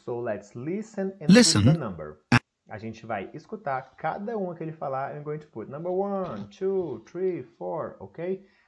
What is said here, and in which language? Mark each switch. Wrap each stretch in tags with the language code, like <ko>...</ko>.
<en>So, let's listen and put the number.</en> <pt>A gente vai escutar cada uma que ele falar.</pt> <en>I'm going to put number 1, 2, 3, 4, ok?</en>